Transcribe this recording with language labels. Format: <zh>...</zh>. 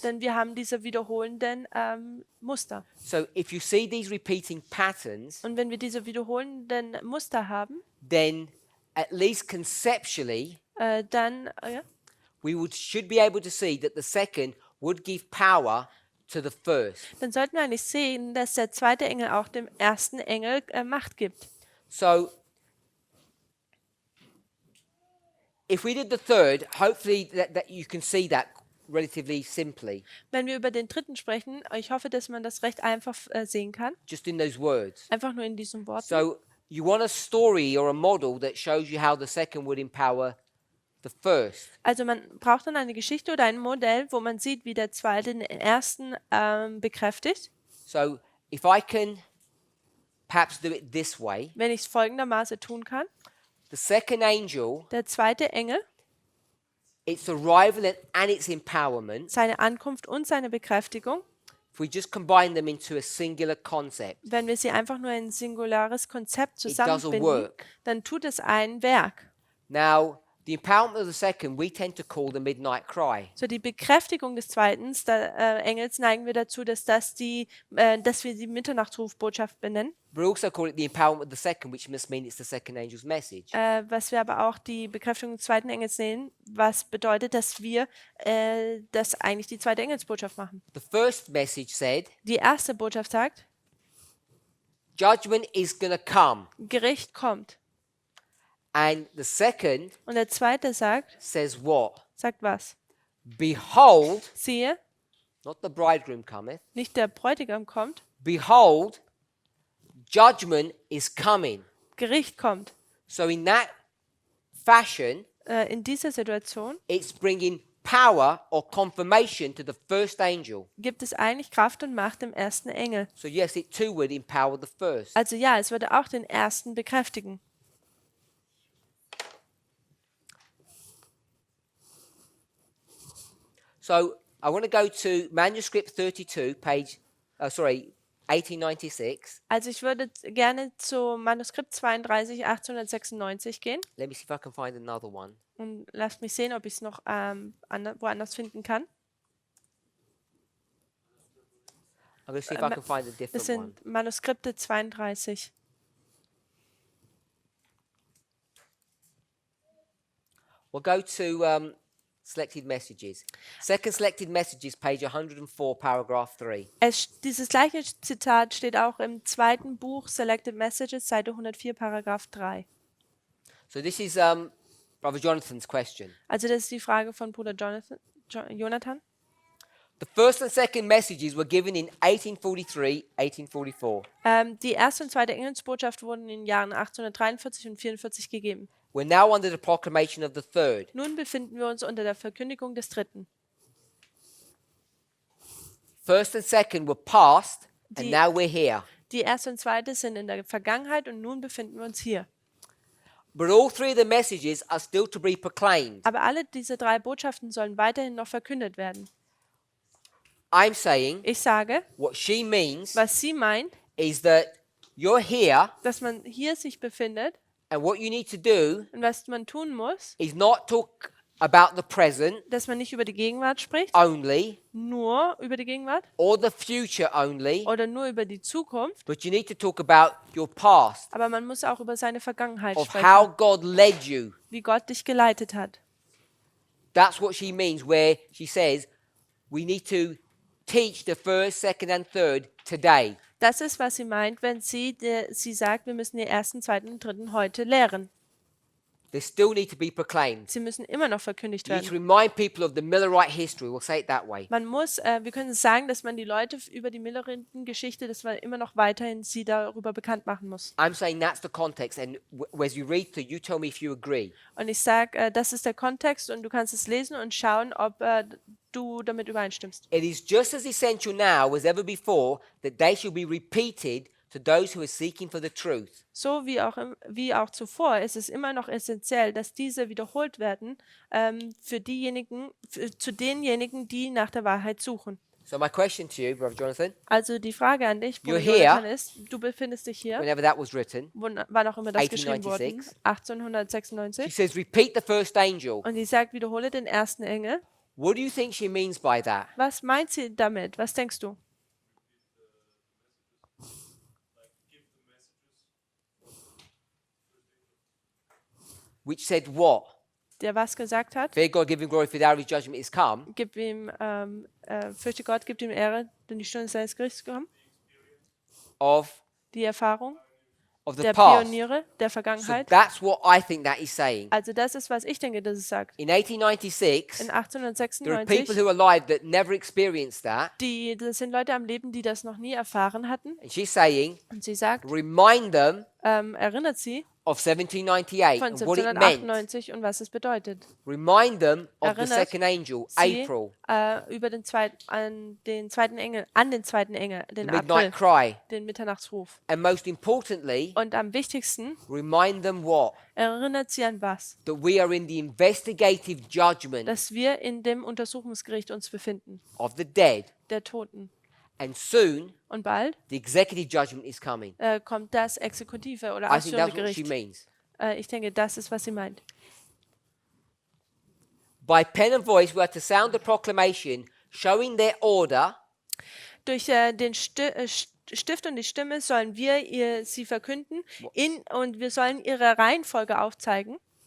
<de>denn wir haben diese wiederholenden Muster.</de> <en>So, if you see these repeating patterns,</en> <de>Und wenn wir diese wiederholenden Muster haben,</de> <en>then at least conceptually,</en> <de>dann</de> <en>should be able to see that the second would give power to the first.</en> <de>dann sollten wir eigentlich sehen, dass der zweite Engel auch dem ersten Engel Macht gibt.</de> <en>So, if we did the third, hopefully that you can see that relatively simply,</en> <de>Wenn wir über den dritten sprechen, ich hoffe, dass man das recht einfach sehen kann,</de> <en>just in those words.</en> <de>einfach nur in diesen Worten.</de> <en>So, you want a story or a model that shows you how the second would empower the first.</en> <de>Also man braucht dann eine Geschichte oder ein Modell, wo man sieht, wie der zweite den ersten bekräftigt.</de> <en>So, if I can perhaps do it this way,</en> <de>Wenn ich es folgendermaßen tun kann.</de> <en>the second angel,</en> <de>Der zweite Engel,</de> <en>its arrival and its empowerment,</en> <de>seine Ankunft und seine Bekräftigung,</de> <en>if we just combine them into a singular concept,</en> <de>wenn wir sie einfach nur in ein singulares Konzept</de> <en>it does</en> <de>zusammenbinden,</de> <en>work.</en> <de>dann tut es ein Werk.</de> <en>Now, the empowerment of the second we tend to call the midnight cry.</en> <de>So die Bekräftigung des zweiten Engels neigen wir dazu, dass wir die Mitternachtsrufbotschaft benennen.</de> <en>We also call it the empowerment of the second, which must mean it's the second angel's message.</en> <de>Was wir aber auch die Bekräftigung des zweiten Engels sehen, was bedeutet, dass wir das eigentlich die zweite Engelsbotschaft machen.</de> <en>The first message said,</en> <de>Die erste Botschaft sagt,</de> <en>judgment is going to come.</en> <de>Gericht kommt.</de> <en>And the second</en> <de>Und der zweite</de> <en>says what?</en> <de>sagt was?</de> <en>Behold,</en> <de>Siehe,</de> <en>not the bridegroom cometh,</en> <de>nicht der Bräutigam kommt,</de> <en>behold, judgment is coming.</en> <de>Gericht kommt.</de> <en>So in that fashion,</en> <de>In dieser Situation</de> <en>it's bringing power or confirmation to the first angel.</en> <de>gibt es eigentlich Kraft und Macht im ersten Engel.</de> <en>So yes, it too would empower the first.</en> <de>Also ja, es würde auch den ersten bekräftigen.</de> <en>So I want to go to manuscript 32, page, 1896.</en> <de>Also ich würde gerne zu Manuskript 32, 1896 gehen</de> <en>Let me see if I can find another one.</en> <de>und lasst mich sehen, ob ich es noch woanders finden kann.</de> <en>I'm going to see if I can find a</en> <de>Das</de> <en>different one.</en> <de>sind Manuskripte 32.</de> <en>We'll go to selected messages. Second selected messages, page 104, paragraph 3.</en> <de>Dieses gleiche Zitat steht auch im zweiten Buch Selected Messages, Seite 104, Paragraph 3.</de> <en>So this is Brother Jonathan's question.</en> <de>Also das ist die Frage von Bruder Jonathan.</de> <en>The first and second messages were given in 1843, 1844.</en> <de>Die erste und zweite Engelsbotschaft wurden in den Jahren 1843 und 44 gegeben.</de> <en>We're now under the proclamation of the third.</en> <de>Nun befinden wir uns unter der Verkündigung des dritten.</de> <en>First and second were past, and</en> <de>Die-</de> <en>now we're here.</en> <de>Die erste und zweite sind in der Vergangenheit und nun befinden wir uns hier.</de> <en>But all three of the messages are still to be proclaimed.</en> <de>Aber alle diese drei Botschaften sollen weiterhin noch verkündet werden.</de> <en>I'm saying</en> <de>Ich sage,</de> <en>what she means</en> <de>was sie meint,</de> <en>is that you're here,</en> <de>dass man hier sich befindet</de> <en>and what you need to do</en> <de>und was man tun muss,</de> <en>is not talk about the present</en> <de>dass man nicht über die Gegenwart spricht,</de> <en>only</en> <de>nur über die Gegenwart</de> <en>or the future only,</en> <de>oder nur über die Zukunft,</de> <en>but you need to talk about your past,</en> <de>aber man muss auch über seine Vergangenheit</de> <en>of</en> <de>sprechen,</de> <en>how God led you.</en> <de>wie Gott dich geleitet hat.</de> <en>That's what she means, where she says we need to teach the first, second, and third today.</en> <de>Das ist, was sie meint, wenn sie sagt, wir müssen die ersten, zweiten und dritten heute lehren.</de> <en>They still need to be proclaimed.</en> <de>Sie müssen immer noch verkündigt</de> <en>You need to</en> <de>werden.</de> <en>remind people of the Millerite history. We'll say it that way.</en> <de>Man muss, wir können sagen, dass man die Leute über die Milleriten-Geschichte, dass man immer noch weiterhin sie darüber bekannt machen muss.</de> <en>I'm saying that's the context, and as you read through, you tell me if you agree.</en> <de>Und ich sage, das ist der Kontext und du kannst es lesen und schauen, ob du damit übereinstimmst.</de> <en>It is just as essential now as ever before that they shall be repeated to those who are seeking for the truth.</en> <de>So wie auch zuvor ist es immer noch essentiell, dass diese wiederholt werden zu denjenigen, die nach der Wahrheit suchen.</de> <en>So my question to you, Brother Jonathan,</en> <de>Also die Frage an dich, Bruder</de> <en>You're here.</en> <de>Jonathan, ist, du befindest dich hier,</de> <en>whenever that was written,</en> <de>wann auch immer das geschrieben wurde,</de> <en>1896. she</en> <de>1896.</de> <en>says, repeat the first angel.</en> <de>Und sie sagt, wiederhole den ersten Engel.</de> <en>What do you think she means by that?</en> <de>Was meint sie damit? Was denkst du?</de> <en>Which said what?</en> <de>Der was gesagt hat?</de> <en>Fear God, give him glory, for the hour of his judgment is come.</en> <de>Gib ihm, fürchte Gott, gibt ihm Ehre, denn die Stunde seines Gerichts gekommen.</de> <en>Of</en> <de>Die Erfahrung</de> <en>the</en> <de>der</de> <en>past.</en> <de>Pioniere der</de> <en>So</en> <de>Vergangenheit.</de> <en>that's what I think that is saying.</en> <de>Also das ist, was ich denke, dass es sagt.</de> <en>In 1896,</en> <de>In</de> <en>there are people</en> <de>1896,</de> <en>who are alive that never experienced that.</en> <de>das sind Leute am Leben, die das noch nie erfahren hatten.</de> <en>And she's saying,</en> <de>Und sie sagt,</de> <en>remind them</en> <de>erinnert sie</de> <en>of 1798</en> <de>von</de> <en>and what it meant.</en> <de>1798 und was es bedeutet.</de> <en>Remind them of the</en> <de>Erinnert</de> <en>second angel,</en> <de>Sie</de> <en>April,</en> <de>über den zweiten Engel, den</de> <en>the</en> <de>April,</de> <en>midnight cry.</en> <de>den Mitternachtsruf.</de> <en>And most importantly,</en> <de>Und am wichtigsten</de> <en>remind them what?</en> <de>erinnert sie an was?</de> <en>That we are in the investigative judgment</en> <de>Dass wir in dem Untersuchungsgericht uns befinden,</de> <en>of the dead.</en> <de>der Toten.</de> <en>And soon,</en> <de>Und bald</de> <en>the executive judgment is coming.</en> <de>kommt das exekutive oder</de> <en>I think</en> <de>ausführende</de> <en>that's what she</en> <de>Gericht.</de> <en>means.</en> <de>Ich denke, das ist, was sie meint.</de> <en>By pen and voice, we are to sound the proclamation, showing their order,</en> <de>Durch den Stift und die Stimme sollen sie verkünden und wir sollen ihre Reihenfolge aufzeigen.</de>